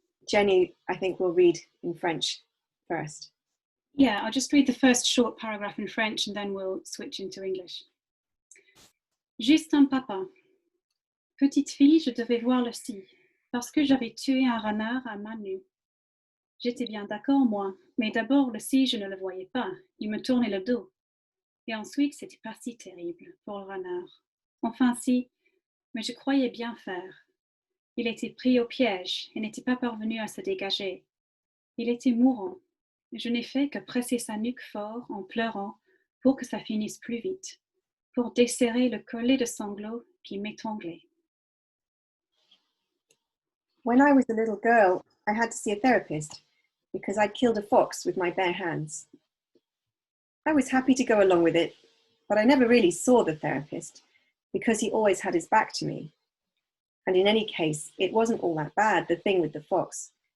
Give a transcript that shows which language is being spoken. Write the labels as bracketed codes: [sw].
[en] Jenny, I think, will read in French first. Yeah, I'll just read the first short paragraph in French and then we'll switch into English. [fr] Juste un papa. Petite fille, je devais voir le scie, parce que j'avais tué un renard à mains nues. J'étais bien d'accord, moi, mais d'abord le scie, je ne le voyais pas, il me tournait le dos. Et ensuite, c'était pas si terrible pour le renard. Enfin si, mais je croyais bien faire. Il était pris au piège et n'était pas parvenu à se dégager. Il était mourant. Je n'ai fait que presser sa nuque fort en pleurant pour que ça finisse plus vite, pour desserrer le collet de sanglots qui m'étranglait. [en] When I was a little girl, I had to see a therapist because I'd killed a fox with my bare hands. I was happy to go along with it, but I never really saw the therapist because he always had his back to me. And in any case, it wasn't all that bad, the thing with the fox.